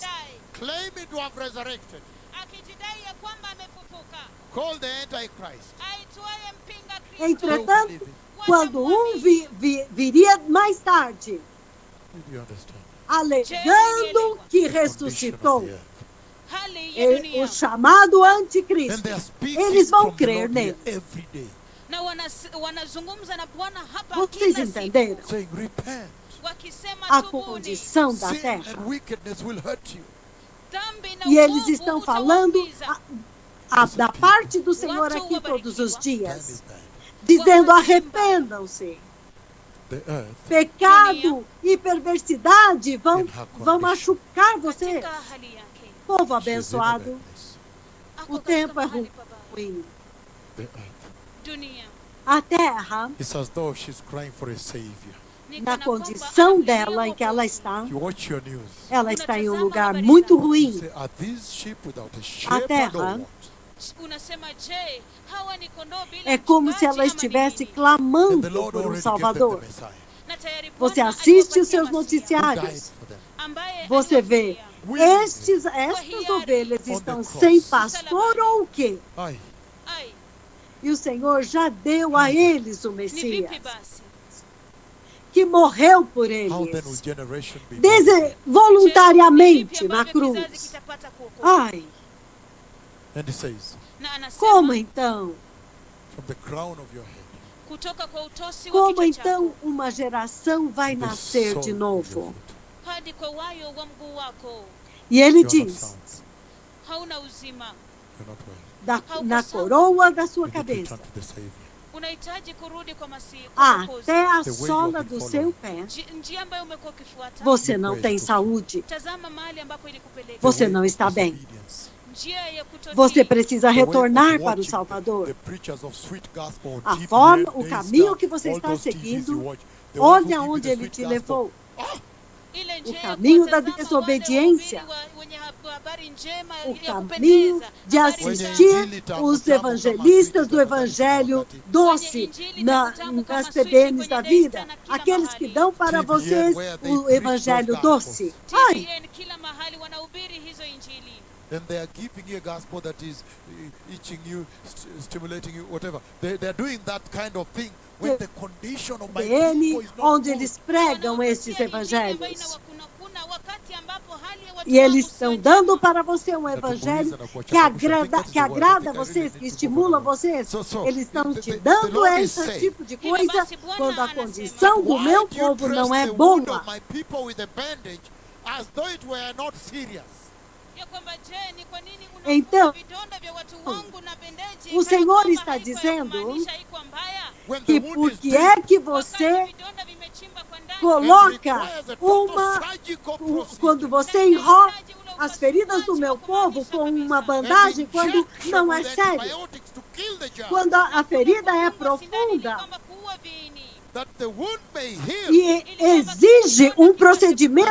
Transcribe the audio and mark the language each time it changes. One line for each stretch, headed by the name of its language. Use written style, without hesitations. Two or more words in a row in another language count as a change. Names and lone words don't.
Portuguese: Entretanto, quando um viria mais tarde, alegando que ressuscitou,
Swahili: hali ya
Portuguese: o
Swahili: dunia,
Portuguese: chamado
English: And
Portuguese: anticristo.
English: they are speaking
Portuguese: Eles vão
English: from the
Portuguese: crer
English: Lord here
Portuguese: nele.
English: every day,
Swahili: na wanazungumza na Bwana hapa
Portuguese: Vocês
Swahili: kila
Portuguese: entenderam?
Swahili: siku,
English: saying, repent.
Swahili: wakisema
Portuguese: A
Swahili: tubuni,
Portuguese: condição da
English: Sin
Portuguese: terra.
English: and wickedness will hurt you.
Swahili: dhambi na
Portuguese: E eles
Swahili: uovu
Portuguese: estão falando
Swahili: utawaumiza.
Portuguese: da parte do Senhor
Swahili: Watu
Portuguese: aqui todos os
English: Time
Portuguese: dias,
English: is bad.
Portuguese: dizendo: arrependam-se.
English: The earth
Portuguese: Pecado e perversidade vão
English: In her
Portuguese: vão
English: condition.
Portuguese: machucar você.
Swahili: Katika hali yake,
Portuguese: Povo
English: she's in a
Portuguese: abençoado,
English: bad place.
Swahili: ako
Portuguese: o
Swahili: katika
Portuguese: tempo é
Swahili: mahali pabaya.
Portuguese: ruim.
English: The earth.
Swahili: Dunia
Portuguese: A terra,
English: It's as though she's crying for a savior.
Swahili: ni
Portuguese: na
Swahili: kana kwamba
Portuguese: condição
Swahili: anamlilia
Portuguese: dela em que ela
Swahili: Mwokozi.
Portuguese: está,
English: You watch your news.
Portuguese: ela está em um
Swahili: Unatazama
Portuguese: lugar
Swahili: habari
Portuguese: muito
Swahili: zako.
English: You
Portuguese: ruim.
English: say, are these sheep without a shepherd
Portuguese: terra
English: or what?
Swahili: Unasema, je, hawa ni kondoo bila
Portuguese: É como se
Swahili: mchungaji
Portuguese: ela
Swahili: ama ni
Portuguese: estivesse
Swahili: nini?
English: And the
Portuguese: clamando
English: Lord
Portuguese: por um
English: already gave them
Portuguese: Salvador.
English: the Messiah.
Swahili: Na tayari
Portuguese: Você
Swahili: Bwana
Portuguese: assiste
Swahili: aliwapatia
Portuguese: os seus
Swahili: Masia,
English: Who died
Portuguese: noticiários.
English: for them.
Swahili: ambaye
Portuguese: Você vê,
Swahili: aliwafilia.
Portuguese: estas ovelhas
English: On
Portuguese: estão
English: the cross.
Portuguese: sem pastor ou o quê? Aye. Ai, E o Senhor já deu a eles o
Swahili: ni
Portuguese: Messias,
Swahili: vipi basi?
Portuguese: que morreu por
English: How then will
Portuguese: eles,
English: generation be born again?
Portuguese: voluntariamente
Swahili: Je, ni
Portuguese: na
Swahili: vipi ambavyo kizazi
Portuguese: cruz.
Swahili: kitapata kuokoka? Ai,
English: And he says,
Swahili: Na anasema,
Portuguese: como então?
English: from the crown of your head,
Swahili: kutoka kwa utosi wa
Portuguese: Como
Swahili: kichwa
Portuguese: então
Swahili: chako
Portuguese: uma geração vai
English: to the
Portuguese: nascer
English: sole
Portuguese: de
English: of your
Portuguese: novo?
English: foot.
Swahili: hadi kwa wayo wa mguu wako,
Portuguese: E ele
English: You are not
Portuguese: diz,
English: sound.
Swahili: hauna uzima,
English: You're not well.
Portuguese: na coroa da sua
English: You need to
Portuguese: cabeça,
English: return to the Savior.
Swahili: unahitaji kurudi kwa Masihi, kwa Mwokozi.
Portuguese: até a
English: The way you
Portuguese: sola
English: have
Portuguese: do
English: been
Portuguese: seu
English: following.
Portuguese: pé,
Swahili: Njia ambayo umekuwa ukifuata,
Portuguese: você não tem saúde,
Swahili: tazama mahali ambapo ilikupeleka.
English: The
Portuguese: Você
English: way
Portuguese: não
English: of
Portuguese: está bem.
English: disobedience.
Swahili: Njia ya kutotii.
Portuguese: você precisa
English: The way of
Portuguese: retornar para o
English: watching
Portuguese: Salvador.
English: the preachers of sweet gospel,
Portuguese: A
English: deep
Portuguese: forma,
English: red,
Portuguese: o
English: days
Portuguese: caminho
English: down,
Portuguese: que você
English: all
Portuguese: está
English: those TVs
Portuguese: seguindo,
English: you watch, the ones who
Portuguese: olha
English: give you
Portuguese: onde
English: the
Portuguese: ele
English: sweet
Portuguese: te
English: gospel.
Portuguese: levou.
Swahili: Ile njia ya
Portuguese: caminho da
Swahili: kuwatazama
Portuguese: desobediência.
Swahili: wale wahubiri wenye habari njema
Portuguese: O
Swahili: ya
Portuguese: caminho
Swahili: kupendeza,
Portuguese: de
Swahili: habari
Portuguese: assistir
Swahili: njema.
Portuguese: os evangelistas do evangelho doce nas TBNs da vida, aqueles que dão para vocês o evangelho doce. Ai,
Swahili: TBN kila mahali wanahubiri hizo injili.
English: Then they are giving you a gospel that is itching you, stimulating you, whatever. They are doing that kind of thing when the condition of my people
Portuguese: TBN,
English: is not
Portuguese: onde
English: good.
Portuguese: eles pregam
Swahili: Wanawapatia
Portuguese: esses
Swahili: injili ambayo
Portuguese: evangelhos.
Swahili: inawakuna wakati ambapo hali ya watu
Portuguese: E eles
Swahili: wangu
Portuguese: estão
Swahili: sio
Portuguese: dando
Swahili: njema.
Portuguese: para você um evangelho que agrada vocês, que estimula vocês. Eles estão te dando esse tipo de coisa quando a condição do
English: Why
Portuguese: meu
English: do you
Portuguese: povo
English: press
Portuguese: não é
English: the wound
Portuguese: boa.
English: of my people with a bandage as though it were not serious?
Swahili: Ya kwamba, je, ni kwa nini
Portuguese: Então,
Swahili: unafunga vidonda vya watu wangu na bendeji
Portuguese: o
Swahili: kana
Portuguese: Senhor
Swahili: kwamba
Portuguese: está
Swahili: haiko ya
Portuguese: dizendo
Swahili: kumaanisha haiko mbaya?
English: When
Portuguese: Que
English: the wound
Portuguese: por
English: is
Portuguese: que
English: deep
Portuguese: é que
Swahili: Wakati
Portuguese: você
Swahili: vidonda vimechimba kwa ndani,
English: and
Portuguese: coloca
English: requires a total
Portuguese: uma
English: surgical
Portuguese: quando
English: procedure.
Portuguese: você enrola as feridas do meu povo com uma bandagem quando
English: Injection
Portuguese: não é
English: with
Portuguese: sério,
English: antibiotics to kill the germ,
Portuguese: quando a ferida é
Swahili: kudungwa sindani ili
Portuguese: profunda
Swahili: kwamba kuua viini.
English: that the wound may heal,
Portuguese: e exige um procedimento